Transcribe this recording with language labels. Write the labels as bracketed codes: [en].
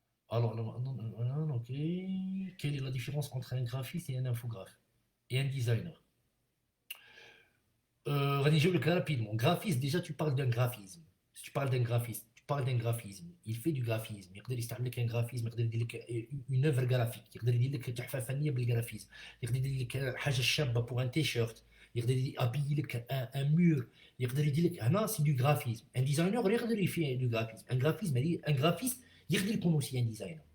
[fr] Alors ok, quelle est la différence entre un graphiste et un infographe et un designer? Je le rapidement. Graphiste, déjà, tu parles d'un graphisme. Si tu parles d'un graphiste, tu parles d'un graphisme. Il fait du graphisme. [ar] Il يقدر يستعمل لك [fr] un graphisme. [ar] يقدر يدير لك [fr] une œuvre graphique. [ar] يقدر يدير لك تحفة فنية بالجرافيزم. يقدر يدير لك حاجة شابة [fr] pour un t-shirt. [ar] يقدر يابيي لك [fr] un mur. [ar] يقدر يدير لك هنا [fr] c'est du graphisme. Un designer [ar] يقدر يفي [fr] du graphisme. Un graphiste [ar] يقدر يكون [fr] aussi un designer.